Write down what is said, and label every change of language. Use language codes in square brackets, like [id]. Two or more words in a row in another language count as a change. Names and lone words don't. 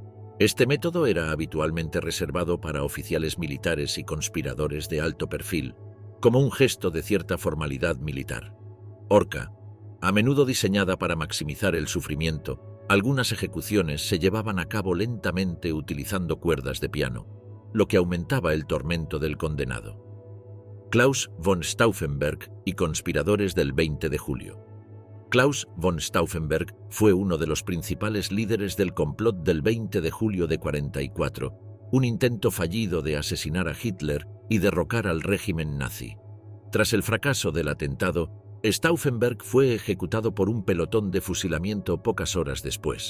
[es] Este método era habitualmente reservado para oficiales militares y conspiradores de alto perfil, como un gesto de cierta formalidad militar. Horca. A menudo diseñada para maximizar el sufrimiento, algunas ejecuciones se llevaban a cabo lentamente utilizando cuerdas de piano, lo que aumentaba el tormento del condenado. Klaus von Stauffenberg y conspiradores del 20 de julio. Klaus von Stauffenberg fue uno de los principales líderes del complot del 20 de julio de 44, un intento fallido de asesinar a Hitler y derrocar al régimen nazi. Tras el fracaso del atentado, Stauffenberg fue ejecutado por un pelotón de fusilamiento pocas horas después.